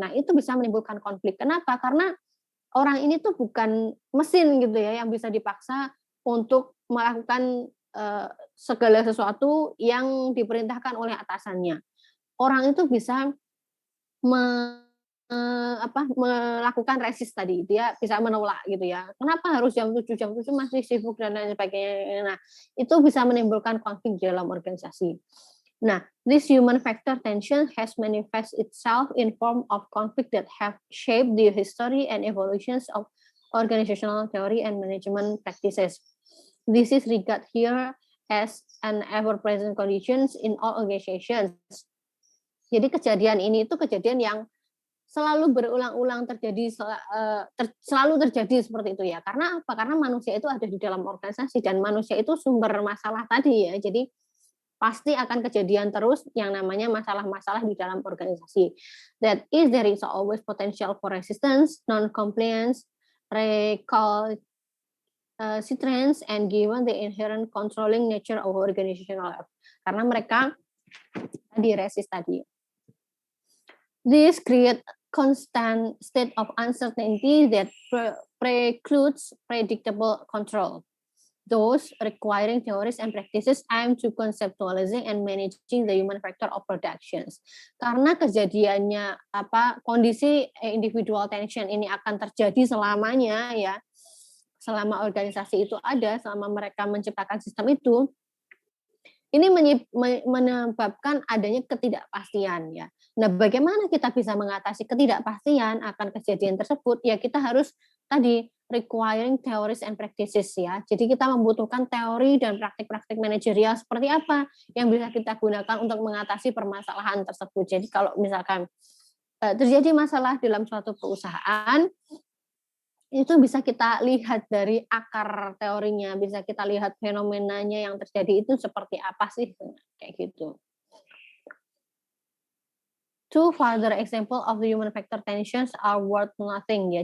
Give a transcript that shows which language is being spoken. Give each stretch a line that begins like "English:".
Indonesian: Nah, itu bisa menimbulkan konflik. Kenapa? Karena orang ini tuh bukan mesin gitu ya, yang bisa dipaksa untuk melakukan segala sesuatu yang diperintahkan oleh atasannya. Orang itu bisa melakukan resist tadi, dia bisa menolak gitu ya. Kenapa harus jam 7 masih sibuk dan lain sebagainya. Nah, itu bisa menimbulkan konflik dalam organisasi.
English: Nah, this human factor tension has manifest itself in form of conflict that have shaped the history and evolutions of organizational theory and management practices. This is regarded here as an ever-present conditions in all organizations.
Indonesian: Jadi kejadian ini itu kejadian yang selalu berulang-ulang terjadi, selalu terjadi seperti itu ya. Karena apa? Karena manusia itu ada di dalam organisasi dan manusia itu sumber masalah tadi ya. Jadi pasti akan kejadian terus yang namanya masalah-masalah di dalam organisasi.
English: That is, there is always potential for resistance, non-compliance, recalcitrance, and given the inherent controlling nature of organizational life.
Indonesian: Karena mereka Tadi resist tadi.
English: This create constant state of uncertainty that precludes predictable control. Those requiring theories and practices aim to conceptualizing and managing the human factor of productions.
Indonesian: Karena kejadiannya kondisi individual tension ini akan terjadi selamanya ya, selama organisasi itu ada, selama mereka menciptakan sistem itu, ini menyebabkan adanya ketidakpastian ya. Nah, bagaimana kita bisa mengatasi ketidakpastian akan kejadian tersebut? Ya, kita harus tadi
English: requiring theories and practices
Indonesian: ya. Jadi kita membutuhkan teori dan praktik-praktik manajerial seperti apa yang bisa kita gunakan untuk mengatasi permasalahan tersebut. Jadi kalau misalkan terjadi masalah dalam suatu perusahaan, itu bisa kita lihat dari akar teorinya, bisa kita lihat fenomenanya yang terjadi itu seperti apa sih, kayak gitu.
English: Two further example of the human factor tensions are worth nothing ya.